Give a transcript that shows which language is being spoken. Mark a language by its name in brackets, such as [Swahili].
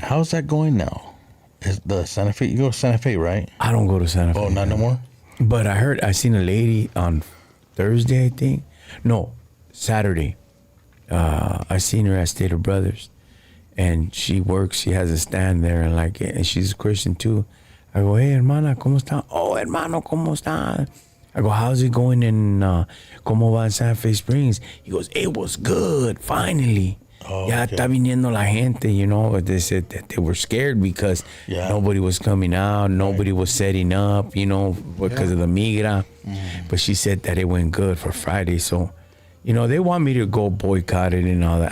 [English] how's that going now? Is the Santa Fe? You go to Santa Fe, right? I don't go to Santa Fe. Oh, not no more? But I seen a lady on Thursday, I think. No, Saturday. I seen her at Stater Brothers. And she works, she has a stand there and she's a Christian too. I go, hey, [Spanish] hermana, ¿cómo está? [English] Oh, [Spanish] hermano, ¿cómo está? [English] I go, how's it going in, [Spanish] ¿cómo va en [English] Santa Fe Springs? He goes, it was good, finally. Oh, [Spanish] Ya [English] okay. [Spanish] está viniendo la gente, [English] but they said that they were scared because nobody was coming out, nobody was setting up, because of the migra. But she said that it went good for Friday. So, they want me to go boycott it and all that.